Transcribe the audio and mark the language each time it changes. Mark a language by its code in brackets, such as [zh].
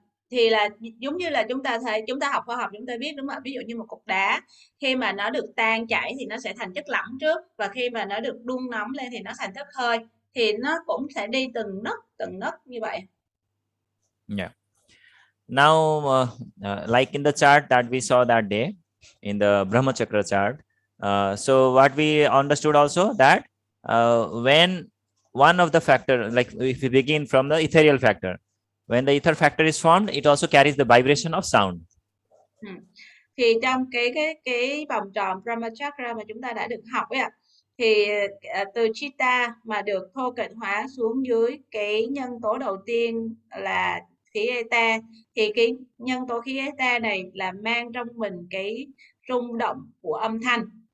[vi] Thì là giống như là chúng ta học khoa học chúng ta biết, đúng không ạ? Ví dụ như một cục đá khi mà nó được tan chảy thì nó sẽ thành chất lỏng trước, và khi mà nó được đun nóng lên thì nó thành chất hơi, thì nó cũng sẽ đi từng nấc như vậy. [en] Yeah. Now like in the chart that we saw that day in the Brahma Chakra chart, so what we understood also that when one of the factor, like if we begin from the ethereal factor, when the ether factor is formed, it also carries the vibration of sound. [vi] Thì trong cái vòng tròn Brahma Chakra mà chúng ta đã được học ấy ạ, thì từ Chitta mà được thô kệch hóa xuống dưới cái nhân tố đầu tiên là khí eta, thì cái nhân tố khí eta này là mang trong mình cái rung động của âm thanh.